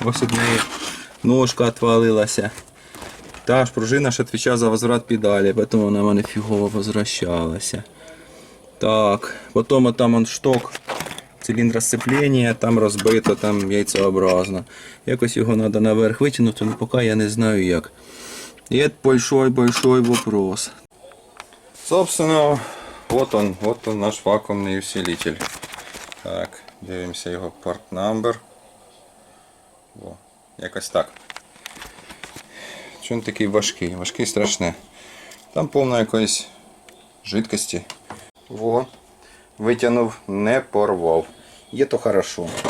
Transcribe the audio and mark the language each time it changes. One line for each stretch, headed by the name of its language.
Ukrainian: Ось від неї ножка відвалилася. Та ж пружина ще відповідає за возврат педалі, тому вона в мене фігово возвращалася. Так, потім там шток циліндра сцеплення, там розбито, там яйцеобразно. Якось його треба наверх витягнути, але поки я не знаю як. І це большой вопрос.
Russian: Собственно, вот он наш вакуумний усилитель.
Ukrainian: Так, дивимося його порт number. О, якось так. Чому він такий важкий? Важкий страшне. Там повно якоїсь жидкості. Во, витягнув, не порвав. Є то хорошо.